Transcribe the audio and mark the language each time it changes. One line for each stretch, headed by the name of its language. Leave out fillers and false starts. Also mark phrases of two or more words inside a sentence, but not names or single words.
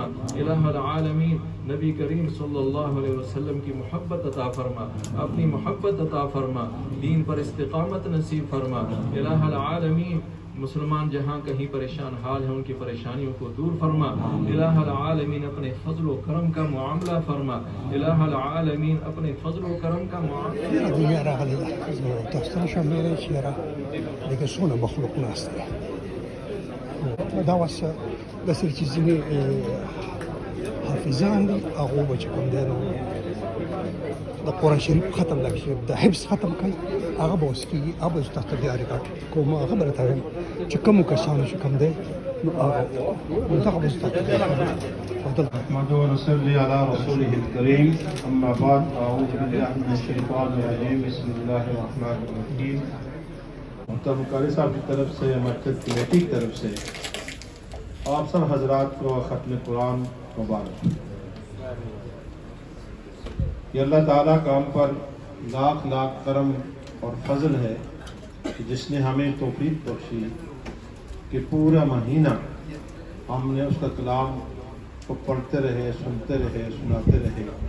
Urdu: الہ العالمین نبی کریم
Arabic: صلی اللہ علیہ وسلم
Urdu: کی محبت عطا فرما، اپنی محبت عطا فرما، دین پر استقامت نصیب فرما. الہ العالمین مسلمان جہاں کہیں پریشان حال ہیں ان کی پریشانیوں کو دور فرما. الہ العالمین اپنے فضل و کرم کا معاملہ فرما. الہ العالمین اپنے فضل و کرم کا معاملہ
Pashto: بس چې حافظان دي هغه به چې کوم دی د قرآن شریف ختم لږ شي د حفظ ختم کوي هغه به اوس کېږي، هغه به تاسو ته تیاری کوم. هغه به راته وایم چې کومو کسانو چې کوم دی نو هغه به تاسو ته
Arabic: نحمده ونصلي على رسوله الكريم. أما بعد أعوذ بالله من الشيطان الرجيم. بسم الله الرحمن الرحيم.
Urdu: محترم قاری صاحب کی طرف سے، مرکز کمیٹی کی طرف سے آپ سب حضرات کو ختم قرآن مبارک. یہ اللہ تعالیٰ کا ہم پر لاکھ لاکھ کرم اور فضل ہے کہ جس نے ہمیں توفیق بخشی کہ پورا مہینہ ہم نے اس کا کلام کو پڑھتے رہے، سنتے رہے، سناتے رہے۔